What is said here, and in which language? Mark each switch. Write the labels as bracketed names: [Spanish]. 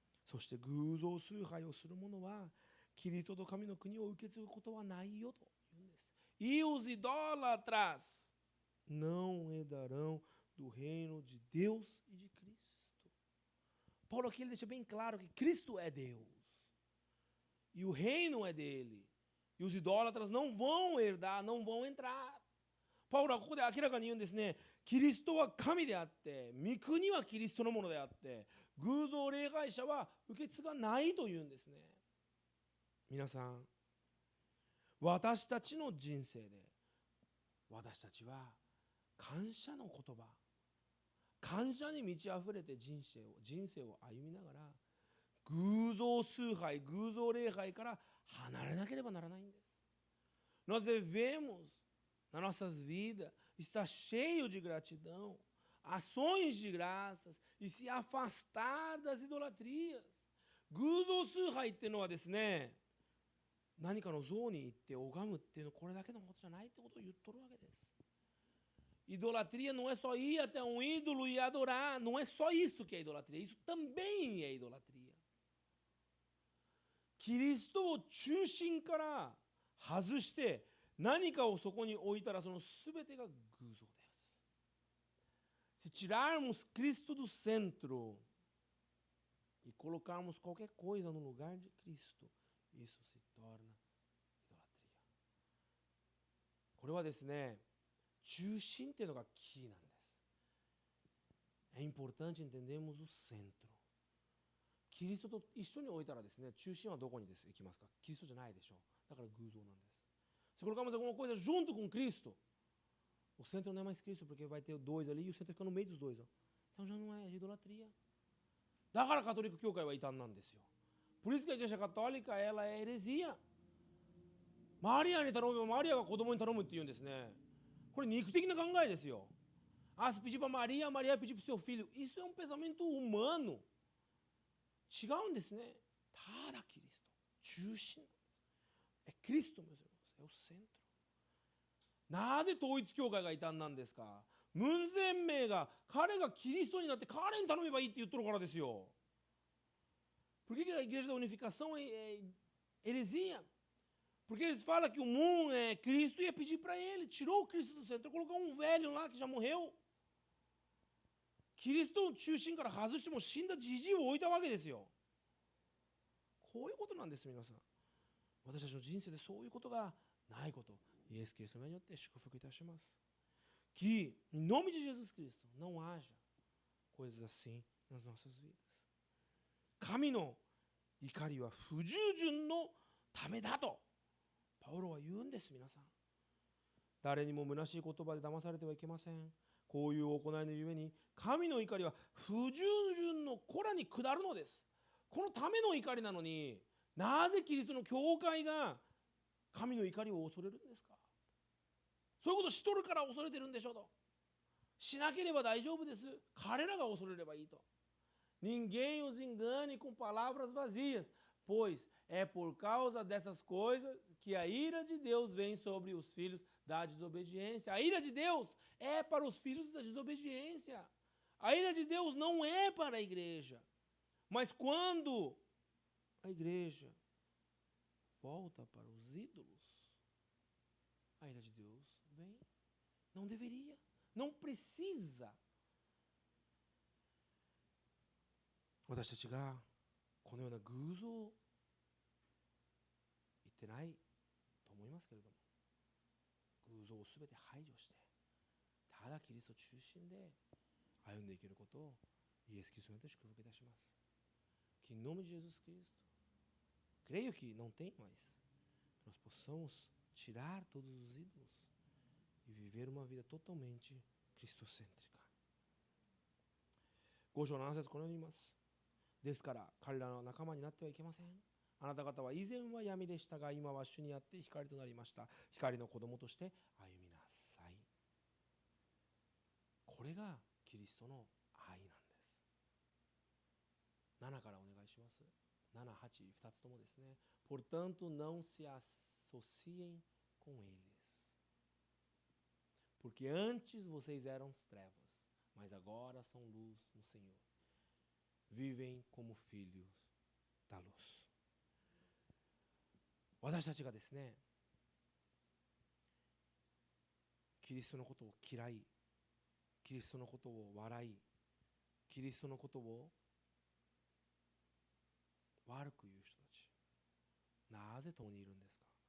[Japanese] そして偶像崇拝をする者はキリストと神の国を受け継ぐことはないよと言うんです。 [Portuguese] E os idólatras não herdarão do reino de Deus e de Cristo. Paulo aqui ele deixa bem claro que Cristo é Deus e o reino é dele. E os idólatras não vão herdar, não vão entrar. [Japanese] パウロはここで明らかに言うんですね。キリストは神であって、御国はキリストのものであって、偶像礼拝者は受け継がないというんですね。皆さん、私たちの人生で、私たちは感謝の言葉、感謝に満ち溢れて人生を歩みながら、偶像崇拝、偶像礼拝から離れなければならないんです。 [Portuguese] Nós devemos nas nossas vidas, está cheio de gratidão, ações de graças e se afastar das idolatrias. [Japanese] 偶像崇拝っていうのはですね、何かの像に行って拝むっていうのはこれだけのことじゃないってことを言っとるわけです。 [Portuguese] Idolatria não é só ir até um ídolo e adorar, não é só isso que é idolatria, isso também é idolatria. [Japanese] キリストを中心から外して何かをそこに置いたらその全てが偶像です。 [Portuguese] Se tirarmos Cristo do centro e colocarmos qualquer coisa no lugar de Cristo, isso se torna idolatria. [Japanese] これはですね、中心っていうのがキーなんです。 [Portuguese] É importante entendermos o centro. [Japanese] キリストと一緒に置いたらですね、中心はどこに行きますか？キリストじゃないでしょう。だから偶像なんです。 [Portuguese] Se colocarmos alguma coisa junto com Cristo, o centro não é mais Cristo, porque vai ter dois ali e o centro fica no meio dos dois. Ó. Então já não é idolatria. [Japanese] だからカトリック教会は異端なんですよ。 [Portuguese] Por isso que a igreja católica ela é heresia. [Japanese] マリアに頼めばマリアが子供に頼むって言うんですね。これ肉的な考えですよ。 [Portuguese] Se pedir para Maria, Maria pedir para o seu filho. Isso é um pensamento humano. [Japanese] 違うんですね。ただキリスト。中心。 [Portuguese] É Cristo, meus irmãos. É o centro. [Japanese] なぜ統一教会が異端なんですか？ムン・ゼンメイが彼がキリストになって彼に頼めばいいって言っとるからですよ。 [Portuguese] Por Por que a igreja da unificação é heresia? Porque eles falam que o mundo é Cristo e ia pedir para ele. Tirou o Cristo do centro, colocou um velho lá que já morreu. [Japanese] Cristo中心から外しても死んだじじいを置いたわけですよ。こういうことなんです、皆さん。私たちの人生でそういうことがないこと、イエス・キリストの名によって祝福いたします。 [Portuguese] Que, em nome de Jesus Cristo, não haja coisas assim nas nossas vidas. [Japanese] 神の怒りは不従順のためだとパウロは言うんです。皆さん、誰にも虚しい言葉で騙されてはいけません。こういう行いのゆえに神の怒りは不従順の子らに下るのです。このための怒りなのに、なぜキリストの教会が神の怒りを恐れるんですか？そういうことしとるから恐れてるんでしょと。しなければ大丈夫です。彼らが恐れればいいと。 [Portuguese] Ninguém os engane com palavras vazias, pois é por causa dessas coisas que a ira de Deus vem sobre os filhos da desobediência. A ira de Deus é para os filhos da desobediência. A ira de Deus não é para a igreja. Mas quando a igreja volta para os ídolos, a ira de Deus vem. Não deveria, não precisa. [Japanese] 私たちがこのような偶像を言ってないと思いますけれども、偶像をすべて排除して、ただキリスト中心で歩んでいけることをイエス・キリストによって祝福いたします。 [Portuguese] Que em nome de Jesus Cristo, creio que não tem mais, nós possamos tirar todos os ídolos e viver uma vida totalmente cristocêntrica. [Japanese] 5章7節このように言います。ですから彼らの仲間になってはいけません。あなた方は以前は闇でしたが、今は主にあって光となりました。光の子供として歩みなさい。これがキリストの愛なんです。 7からお願いします。7、8、2つともですね。 [Portuguese] Portanto, não se associem com eles. Porque antes vocês eram trevas, mas agora são luz no Senhor. Vivem como filhos da luz. [Japanese] 私たちがですね、キリストのことを嫌い、キリストのことを笑い、キリストのことを悪く言う人たち、なぜ共にいるんですか？